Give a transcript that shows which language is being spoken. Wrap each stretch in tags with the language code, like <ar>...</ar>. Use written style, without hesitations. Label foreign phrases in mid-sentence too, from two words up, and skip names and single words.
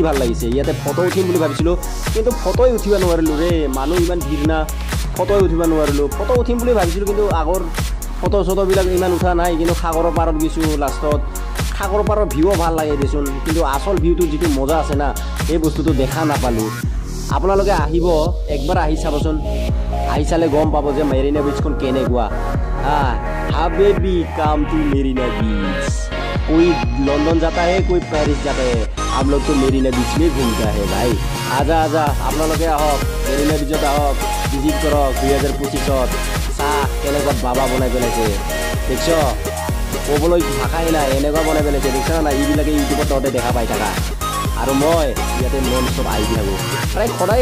<as>ভাল লাগিছে ইয়াতে ফটো উঠিম বুলি ভাবিছিলোঁ কিন্তু ফটোই উঠিব নোৱাৰিলোঁ ৰে মানুহ ইমান ভিৰ না ফটোই উঠিব নোৱাৰিলোঁ ফটো উঠিম বুলি ভাবিছিলোঁ কিন্তু আগৰ ফটোবিলাক ইমান উঠা নাই কিন্তু সাগৰৰ পাৰত গৈছোঁ লাষ্টত সাগৰৰ পাৰৰ ভিউ ভাল লাগে দেচোন কিন্তু আচল ভিউটো যিটো মজা আছে না এই বস্তুটো দেখা নাপালোঁ আপোনালোকে আহিব একবাৰ আহি চাবচোন আহি চালে গম পাব যে মেৰিনা বিচখন কেনেকুৱা</as> <hi>হাবেবি</hi> <en>come to</en> <hi>मेरीना बीच कोई लंदन जाता है कोई पेरिस जाता है हम लोग तो मेरीना बीच में घूमता है भाई आजा</hi> <as>আপোনালোকে আহক মেৰিনা বিচত আহক ভিজিট কৰক 2025ত চাহ কেনেকুৱা বাবা বনাই পেলাইছে দেখছ ক'বলৈ ভাষাই নাই এনেকুৱা বনাই পেলাইছে দেখছ না এইবিলাকে ইউটিউবত তহঁতে দেখা পাই থাকা আৰু মই ইয়াতে</as> <en>non stop</en> <as>আহি থাকোঁ প্ৰায় সদায়</as>